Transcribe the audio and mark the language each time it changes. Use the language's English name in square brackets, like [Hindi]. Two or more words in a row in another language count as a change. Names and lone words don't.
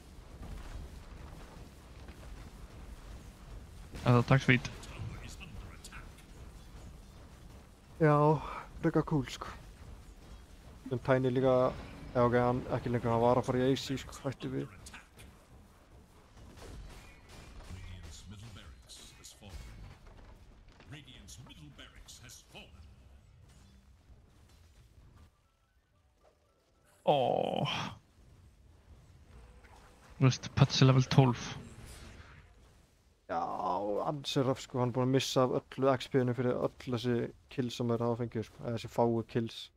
[Icelandic] Þetta er [English] attack speed. Tower is under attack. [Icelandic] Já, frekar cool sko. En Tiny líka, já ok, hann ekki lengur, hann var að fara í AC sko, hætti við. [English] Radiant's middle barracks has fallen. Radiant's middle barracks has fallen. [Icelandic] Þú veist, Patsi level 12. Já, ansi röf sko, hann er búinn að missa af öllu XP-inu fyrir öll þessi kills sem þeir hafa fengið sko, eða þessi fáu kills.